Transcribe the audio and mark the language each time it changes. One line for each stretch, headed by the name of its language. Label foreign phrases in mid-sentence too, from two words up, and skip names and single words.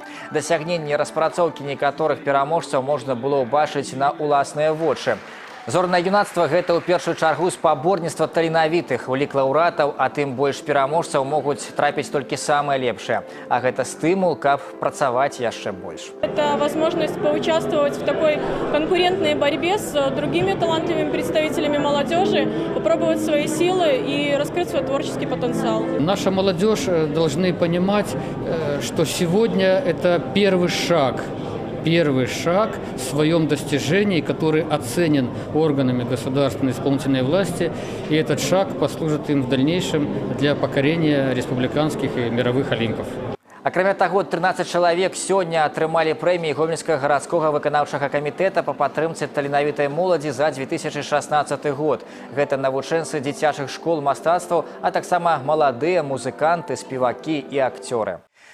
Belarusian: Дасягненні распрацоўкі некаторых пераможцаў можна было ўбачыць на ўласныя вочы. Зорнае юнацтва – гэта ў першую чаргу спаборніцтва таленавітых. У лік лаўрэатаў, а тым больш пераможцаў могуць трапіць толькі самыя лепшыя. А гэта стымул, каб працаваць яшчэ больш.
Russian: Это возможность поучаствовать в такой конкурентной борьбе с другими талантливыми представителями молодежи, попробовать свои силы и раскрыть свой творческий потенциал. Наша молодежь должны понимать, что сегодня это первый шаг в своем достижении, который оценен органами государственной исполнительной власти, и этот шаг послужит им в дальнейшем для покорения республиканских и мировых олимпов.
Belarusian: Акрамя таго, 13 чалавек сёння атрымалі прэміі Гомельскага гарадскога выканаўчага камітэта па падтрымцы таленавітай моладзі за 2016 год. Гэта навучэнцы дзіцячых школ мастацтваў, а таксама маладыя музыканты, спевакі і акцёры.